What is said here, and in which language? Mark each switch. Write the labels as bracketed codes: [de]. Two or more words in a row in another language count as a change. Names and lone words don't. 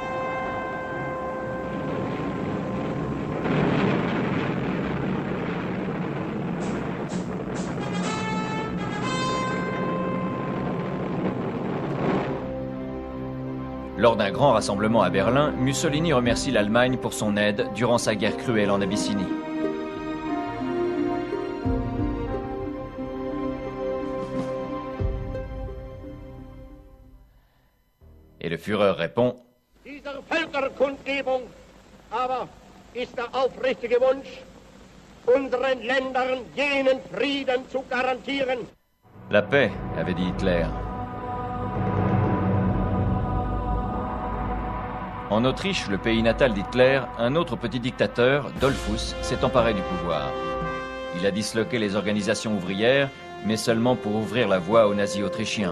[fr] Lors d'un grand rassemblement à Berlin, Mussolini remercie l'Allemagne pour son aide durant sa guerre cruelle en Abyssinie. Et le Führer répond: [de] Dieser Völkerkundgebung aber ist der aufrichtige Wunsch, unseren Ländern jenen Frieden zu garantieren. [fr] La paix, avait dit Hitler. En Autriche, le pays natal d'Hitler, un autre petit dictateur, Dollfuss, s'est emparé du pouvoir. Il a disloqué les organisations ouvrières, mais seulement pour ouvrir la voie aux nazis autrichiens.